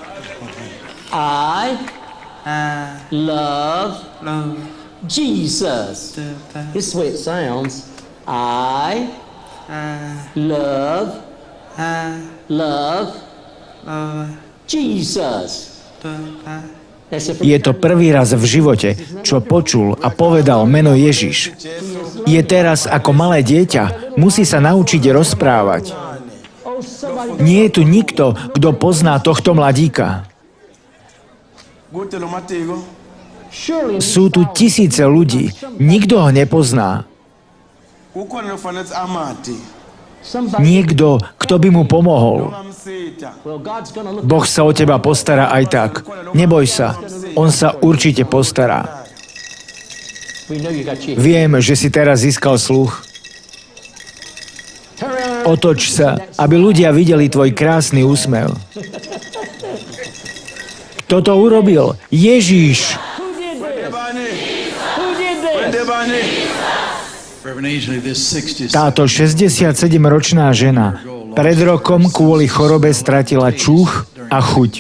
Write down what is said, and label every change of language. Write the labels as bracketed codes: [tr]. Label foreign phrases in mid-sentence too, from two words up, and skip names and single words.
[en] I love Jesus. This is the way it sounds. I love Jesus. [sk] Je to prvý raz v živote, čo počul a povedal meno Ježiš. Je teraz ako malé dieťa, musí sa naučiť rozprávať. Nie je tu nikto, kto pozná tohto mladíka. Sú tu tisíce ľudí, nikto ho nepozná. Niekto, kto by mu pomohol. [en] Well, God's gonna look. [sk] Boh sa o teba postará aj tak. Neboj sa, on sa určite postará. [en] We know you got cheated. [sk] Viem, že si teraz získal sluch. Otoč sa, aby ľudia videli tvoj krásny úsmev. Toto urobil Ježíš. Táto 67-ročná žena pred rokom kvôli chorobe stratila čuch a chuť.